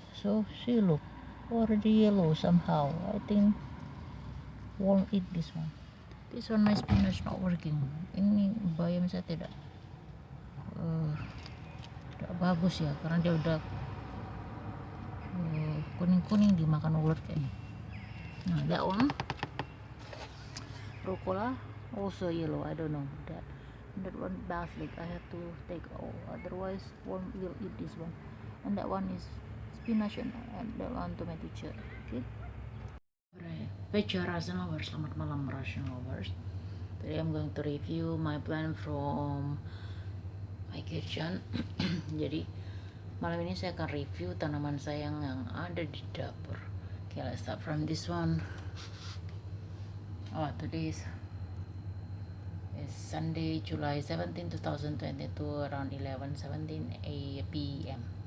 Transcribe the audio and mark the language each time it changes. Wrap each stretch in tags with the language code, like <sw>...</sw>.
<en>So see, look, already yellow somehow. I think won't eat this one. This one my spinach not working.</en> <id>Ini bayam saya tidak bagus ya, karena dia udah kuning-kuning dimakan ulat kayaknya.</id> <en>Nah, that one rucola also yellow. I don't know that one basil I have to take all, otherwise worm will eat this one. And that one is spinach and that one tomato cherry. Okay. Alright, Rasenlovers,</en> <id>selamat malam</id> <en>Rasenlovers. Today I'm going to review my plant from my kitchen.</en> <id>Jadi malam ini saya akan review tanaman saya yang ada di dapur.</id> <en>Okay, let's start from this one. Today is Sunday, July 17, 2022, around 11:17 p.m.</en>